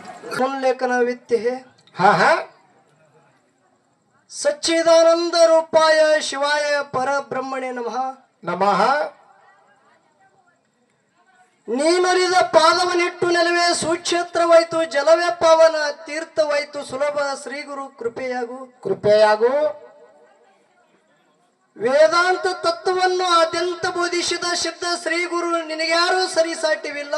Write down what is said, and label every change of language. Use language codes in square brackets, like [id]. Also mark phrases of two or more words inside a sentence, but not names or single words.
[hi] उल्लेखन वित्ते हाँ हाँ [sa] सच्चिदानंद रूपाय शिवाय परब्रह्मणे नमः नमः [kn] ನೀನರಿದ ಪಾದವನಿಟ್ಟು ನೆಲವೇ ಸುಕ್ಷೇತ್ರವಾಯಿತು ಜಲವೇ ಪಾವನ ತೀರ್ಥವಾಯಿತು ಸುಲಭ ಶ್ರೀ ಗುರು ಕೃಪೆಯಾಗು ಕೃಪೆಯಾಗು ವೇದಾಂತ ತತ್ವವನ್ನು ಅತ್ಯಂತ ಬೋಧಿಸಿದ ಸಿದ್ಧ ಶ್ರೀ ಗುರು ನಿನಗ್ಯಾರು ಸರಿಸಾಟಿವಿಲ್ಲ.